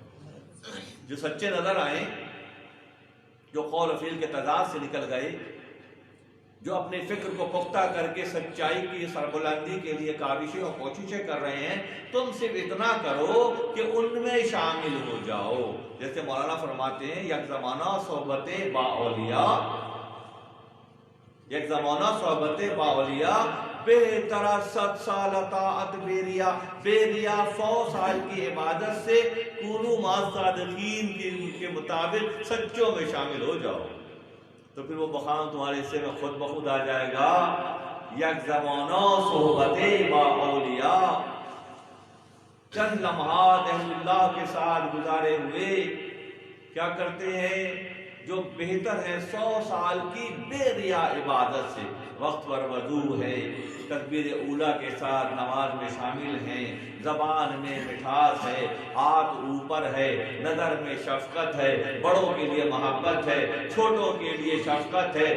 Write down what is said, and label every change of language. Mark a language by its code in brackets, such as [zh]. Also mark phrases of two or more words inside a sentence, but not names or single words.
[ur] جو سچے نظر آئیں، جو قول و فعل کے تضاد سے نکل گئے، جو اپنے فکر کو پختہ کر کے سچائی کی سربلندی کے لیے کاوشیں اور کوششیں کر رہے ہیں، تم صرف اتنا کرو کہ ان میں شامل ہو جاؤ. جیسے مولانا فرماتے ہیں [fa] یک زمانہ صحبت با اولیاء، یک زمانہ صحبت با اولیاء بہتر 100 سال طاعت بیریا، بیریا [ur] 100 سال کی عبادت سے [ar] کونوا مع الصادقین [ur] کے مطابق سچوں میں شامل ہو جاؤ. تو پھر وہ مقام تمہارے حصے میں خود بخود آ جائے گا. [fa] یک زمانہ صحبت با اولیاء، [ur] چند لمحات اہل اللہ کے ساتھ گزارے ہوئے کیا کرتے ہیں؟ جو بہتر ہے 100 سال کی بے ریا عبادت سے. وقت پر وضو ہے، تکبیر اولیٰ کے ساتھ نماز میں شامل ہیں، زبان میں مٹھاس ہے، ہاتھ اوپر ہے، نظر میں شفقت ہے، بڑوں کے لیے محبت ہے، چھوٹوں کے لیے شفقت ہے.